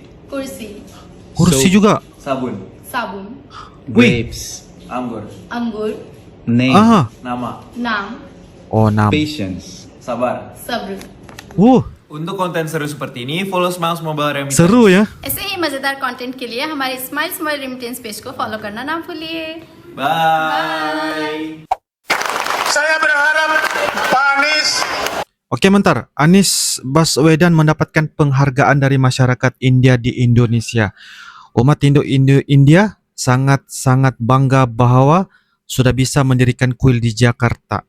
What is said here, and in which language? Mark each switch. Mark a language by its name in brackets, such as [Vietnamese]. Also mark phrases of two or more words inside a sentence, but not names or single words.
[Indonesian] Kursi. Kursi juga. Sabun. Sabun. Grapes. Anggur. [Hindi] Anggur. [English] Name. Aha. [Indonesian] Nama. [Hindi] Nam. [English] Oh, 6. [Indonesian] Patience. Sabar. [Hindi] Sabr. [Indonesian] Untuk konten seru seperti ini, follow Smiles Mobile Remittance. Seru ya. [Hindi] ऐसे ही मजेदार कंटेंट के लिए हमारे स्माइल स्माइल रेमिटेंस पेज को फॉलो करना ना भूलिए। [English] Bye. [Indonesian] Saya berharap Pak Anies Oke, bentar. Anies Baswedan mendapatkan penghargaan dari masyarakat India di Indonesia. Umat India sangat-sangat bangga bahwa sudah bisa mendirikan kuil di Jakarta.